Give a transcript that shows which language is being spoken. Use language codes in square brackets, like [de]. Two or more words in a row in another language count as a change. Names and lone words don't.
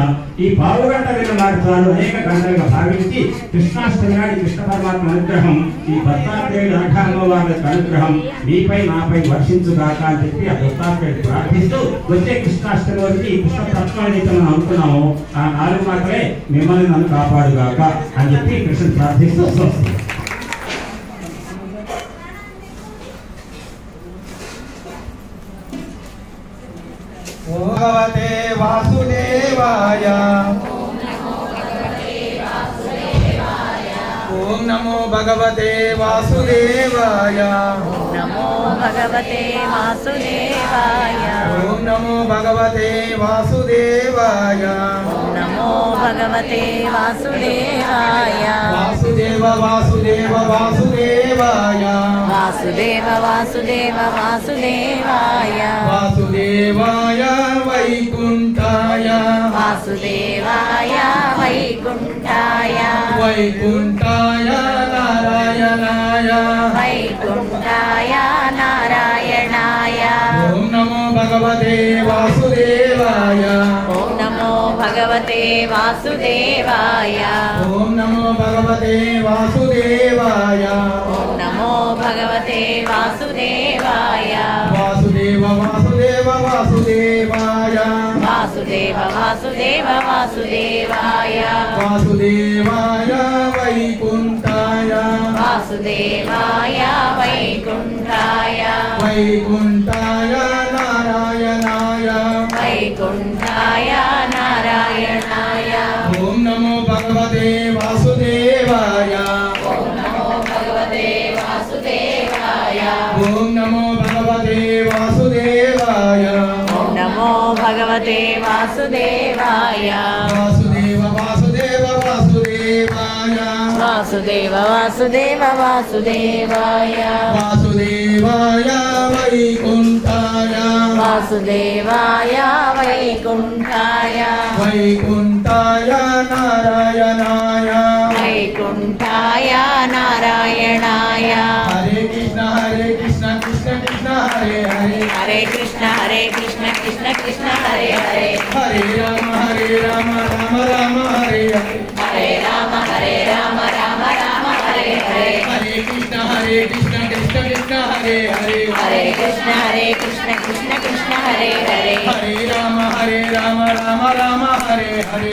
[te] ఈ పావు గంట విన్న మాటలు అనేక గంటలుగా భావించి కృష్ణాష్టమి నాటి కృష్ణ పరమాత్మ అనుగ్రహం, ఈ దత్తాత్రేయుడు అనగా అమ్మవారి అనుగ్రహం మీపై నాపై వర్షించుగాక అని చెప్పి ఆ దత్తాత్రేయుడు ప్రార్థిస్తూ వచ్చే కృష్ణాష్టమి వరకు ఈ కృష్ణ తత్వం ఏదైతే మనం అనుకున్నామో ఆ 4 మాటలే మిమ్మల్ని నన్ను కాపాడుగాక అని చెప్పి కృష్ణుడు ప్రార్థిస్తూ వస్తుంది. [sa] భగవతే వాసుదేవాయ ఓం నమో భగవతే వాసుదేవాయ నమో భగవతే వాసుదేవాయ ఓం నమో భగవతే వాసుదేవాయ నమో భగవతే వాసుదేవాయ వాసుదేవ వాసుదేవ వాసుదేవాయ వాసుదేవ వాసుదేవ వాసుదేవాయ వాసుదేవాయ వైకుంఠాయ వాసుదేవాయ వైకుంఠాయ వైకుంఠాయ నారాయణాయ వైకుంఠాయ నారాయణాయ ఓం నమో భగవతే వాసుదేవాయ ఓం నమో భగవతే వాసుదేవాయ ఓం నమో భగవతే వాసుదేవాయ ఓం నమో భగవతే వాసుదేవాయ వాసుదేవ వాసుదేవ వాసుదేవాయ వాసుదేవ వాసుదేవ వాసుదేవాయ వాసుదేవాయ వైకుంఠాయ వాసుదేవాయ వైకుంఠాయ వైకుంఠాయ నారాయణాయ వైకుంఠాయ నారాయణాయ ఓం నమో భగవతే వాసుదేవాయ ఓం నమో భగవతే వాసుదేవాయ ఓం నమో భగవతే వాసుదేవాయ ఓం నమో భగవతే వాసుదేవాయ వాసుదేవ వాసుదేవ వాసుదేవాయ వాసుదేవ వాసుదేవ వాసుదేవాయ వాసుదేవాయ వైకుంఠాయ వాసుదేవాయ వైకుంఠాయ వైకుంఠాయ నారాయణాయ వైకుంఠాయ నారాయణాయ హరే కృష్ణ కృష్ణ కృష్ణ హరే హరే హరే కృష్ణ కృష్ణ కృష్ణ హరే హరే హరే రామ రామ రామ హరే హరే హరే రామ రామ రామ హరే హరే హరే కృష్ణ కృష్ణ కృష్ణ హరే హరే హరే కృష్ణ కృష్ణ కృష్ణ హరే హరే హరే రామ రామ రామ హరే హరే